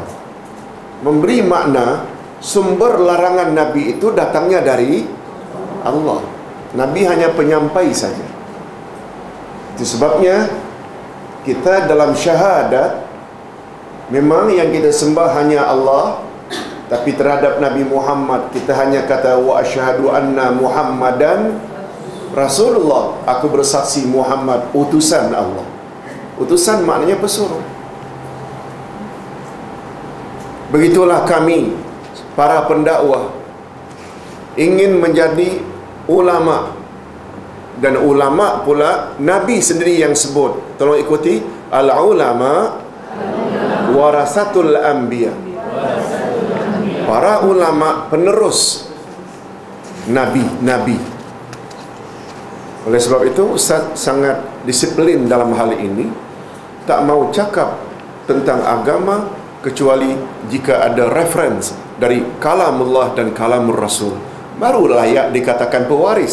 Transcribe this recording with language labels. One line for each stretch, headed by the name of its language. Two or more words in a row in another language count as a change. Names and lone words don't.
Malay: Memberi makna sumber larangan Nabi itu datangnya dari Allah. Nabi hanya penyampai saja. Itu sebabnya kita dalam syahadat, memang yang kita sembah hanya Allah, tapi terhadap Nabi Muhammad kita hanya kata
Arabic: وأشهد أن محمدا رسول الله.
Malay: Aku bersaksi Muhammad utusan Allah. Utusan maknanya pesuruh. Begitulah kami para pendakwah ingin menjadi ulama, dan ulama pula Nabi sendiri yang sebut. Tolong ikuti,
Arabic: العلماء ورثة الأنبياء.
Malay: Para ulama penerus nabi-nabi. Oleh sebab itu Ustaz sangat disiplin dalam hal ini, tak mau cakap tentang agama kecuali jika ada reference dari kalamullah dan kalamur Rasul. baru layak dikatakan pewaris.